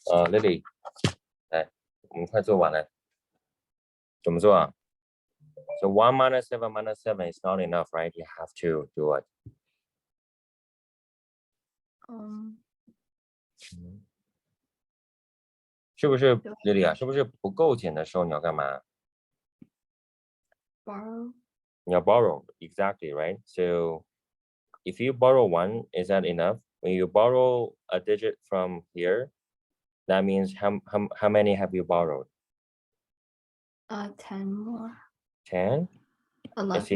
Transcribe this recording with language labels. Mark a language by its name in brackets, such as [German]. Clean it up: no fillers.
[Chinese] Lily, 来，我们快做完了。怎么做啊？ [English] So 1 minus 7 minus 7 is not enough, right? You have to do what? [Chinese] 是不是对 Lily 啊？是不是不够减的时候你要干嘛？ [English] borrow [Chinese] 你要 [English] borrow, exactly, right? So if you borrow 1, is that enough? When you borrow a digit from here, that means how many have you borrowed? 10 more 10? I see.